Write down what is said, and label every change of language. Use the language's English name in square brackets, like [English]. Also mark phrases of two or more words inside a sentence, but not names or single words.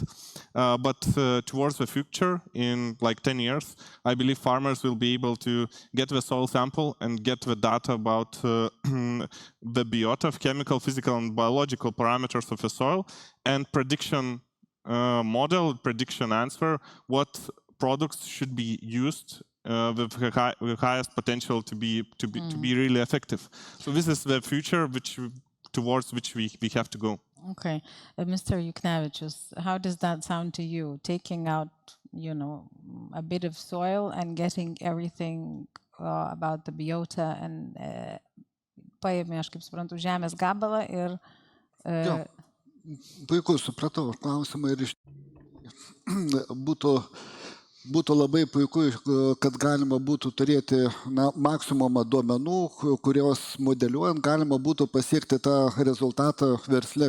[English] But towards the future, in like 10 years, I believe farmers will be able to get the soil sample and get the data about the biota of chemical, physical, and biological parameters of the soil, and prediction model, prediction answer, what products should be used with highest potential to be really effective. So this is the future towards which we have to go. Okay, Mr. Juknevičius, how does that sound to you? Taking out, a bit of soil and getting everything about the biota and [Lithuanian] paėmė, aš kaip suprantu, žemės gabalą ir puiku supratau klausimą ir būtų būtų labai puiku, kad galima būtų turėti maksimumą duomenų, kurios modeliuojant galima būtų pasiekti tą rezultatą versle.